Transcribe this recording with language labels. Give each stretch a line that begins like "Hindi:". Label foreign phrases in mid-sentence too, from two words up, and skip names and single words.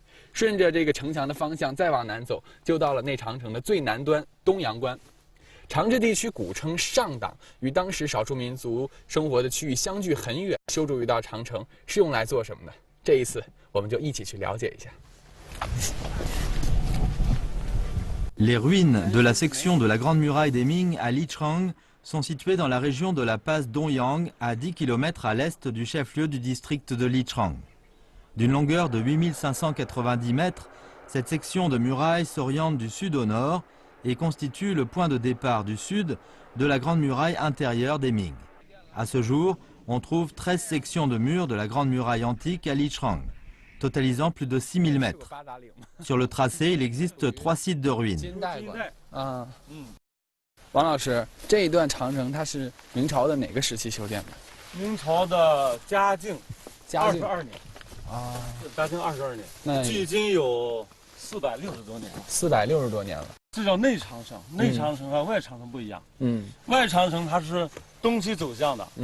Chinese: 顺着这个城墙的方向再往南走，就到了内长城的最南端东阳关。长治地区古称上党，与当时少数民族生活的区域相距很远。修筑一道长城是用来做什么的？这一次我们就一起去了解一下。
French: Les ruines de la section de la Grande Muraille des Ming à Lichang sont situées dans la région de la passe Dongyang, à 10 km à l'est du chef-lieu du district de Lichang. D'une longueur de 8590 mètres, cette section de muraille s'oriente du sud au nord et constitue le point de départ du sud de la Grande Muraille intérieure des Ming. À ce jour, on trouve 13 sections de murs de la Grande Muraille antique à Lichang, totalisant plus de 6000 mètres. Sur le tracé, il existe 3 sites de ruines.
Chinese: 王老师，这一段长城它是明朝的哪个时期修建的？明朝的嘉靖22年。啊，嘉靖22年，那距今有460多年了。 460多年了。这叫内长城，内长城和外长城不一样。外长城它是东西走向的。